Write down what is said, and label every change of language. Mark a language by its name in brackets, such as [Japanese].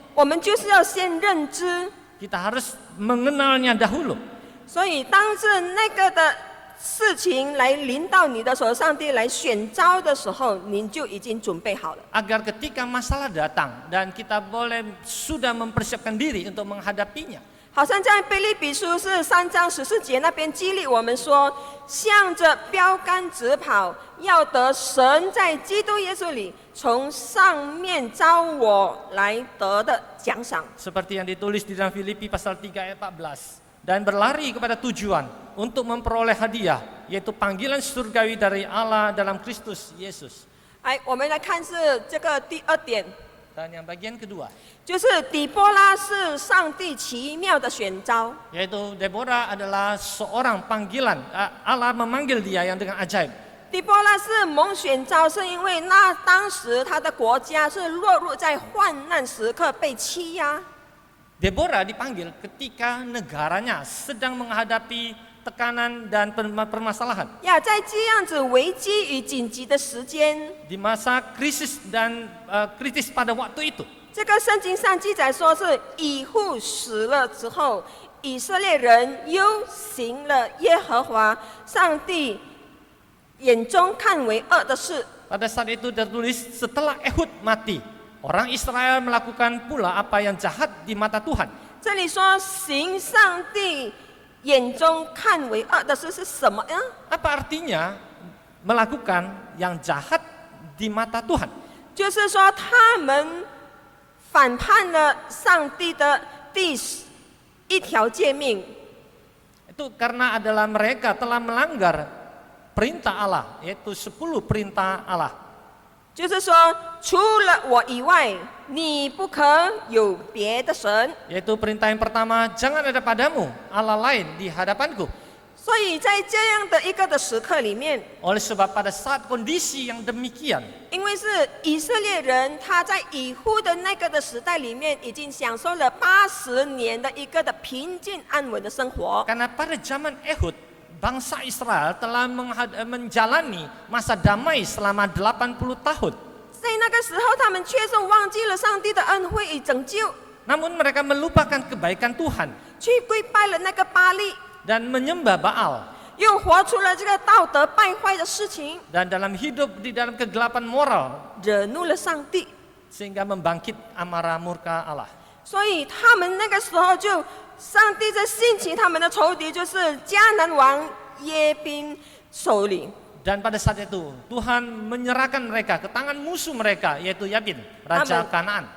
[Chinese] 我们就是要先认知。 [Indonesian] Kita harus mengenalnya dahulu. [Chinese] 所以，当是那个的事情来临到你的手，上帝来选召的时候，您就已经准备好了。 [Indonesian] Agar ketika masalah datang dan kita sudah mempersiapkan diri untuk menghadapinya. [Chinese] 好像在腓立比书是3章14节那边激励我们说，向着标杆直跑，要得神在基督耶稣里从上面召我来得的奖赏。 [Indonesian] Seperti yang ditulis di dalam Filipi pasal 3 ayat 14. Dan berlari kepada tujuan untuk memperoleh hadiah, yaitu panggilan surgawi dari Allah dalam Kristus Yesus. [Chinese] 哎，我们来看是这个第2点， [Indonesian] Dan yang bagian kedua, [Chinese] 就是底波拉是上帝奇妙的选召。 [Indonesian] yaitu Deborah adalah seorang panggilan, Allah memanggil dia yang dengan ajaib. [Chinese] 底波拉是蒙选召，是因为当时他的国家是落入在患难时刻，被欺压。 [Indonesian] Deborah dipanggil ketika negaranya sedang menghadapi tekanan dan permasalahan. [Chinese] 呀，在这样子危机与紧急的时间， [Indonesian] Di masa krisis dan kritis pada waktu itu. [Chinese] 这个圣经上记载说是以户死了之后，以色列人又行了耶和华上帝眼中看为恶的事。 [Indonesian] Pada saat itu tertulis setelah Ehud mati, orang Israel melakukan pula apa yang jahat di mata Tuhan. [Chinese] 这里说行上帝眼中看为恶的事是什么呀？ [Indonesian] Apa artinya melakukan yang jahat di mata Tuhan? [Chinese] 就是说他们反叛了上帝的第1条诫命。 [Indonesian] Itu karena adalah mereka telah melanggar perintah Allah, yaitu 10 perintah Allah. [Chinese] 就是说，除了我以外，你不可有别的神。 [Indonesian] Yaitu perintah yang pertama, jangan ada padamu Allah lain di hadapanku. [Chinese] 所以在这样的一个的时刻里面， [Indonesian] Oleh sebab pada saat kondisi yang demikian, [Chinese] 因为是以色列人他在以户的那个的时代里面，已经享受了80年的一个的平静安稳的生活。 [Indonesian] karena pada zaman Ehud, bangsa Israel telah menjalani masa damai selama 80 tahun. [Chinese] 在那个时候，他们却是忘记了上帝的恩惠与拯救， [Indonesian] Namun mereka melupakan kebaikan Tuhan [Chinese] 去跪拜了那个巴力， [Indonesian] dan menyembah Baal. [Chinese] 又活出了这个道德败坏的事情， [Indonesian] Dan dalam hidup di dalam kegelapan moral [Chinese] 惹怒了上帝。 [Indonesian] sehingga membangkit amarah murka Allah. [Chinese] 所以他们那个时候就，上帝在兴起他们的仇敌，就是迦南王耶宾首领。 [Indonesian] Dan pada saat itu Tuhan menyerahkan mereka ke tangan musuh mereka yaitu Yabin, raja Kanaan.